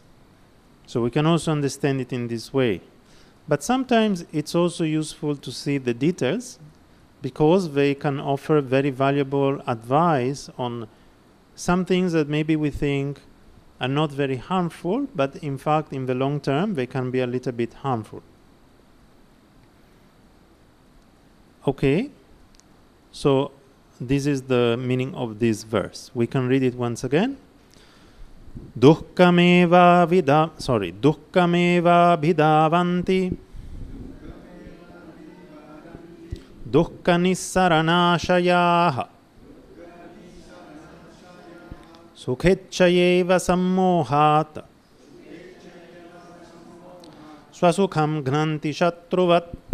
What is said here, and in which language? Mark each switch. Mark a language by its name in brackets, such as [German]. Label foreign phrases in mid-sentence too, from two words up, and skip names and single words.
[English] So we can also understand it in this way. But sometimes it's also useful to see the details because they can offer very valuable advice on some things that maybe we think are not very harmful, but in fact in the long term they can be a little bit harmful. Okay, so this is the meaning of this verse. We can read it once again. [Sanskrit] Dukkhameva bhidavanti dukkha nissaranashayaha sukhechayeva sammohat swasukham gnanti shatruvat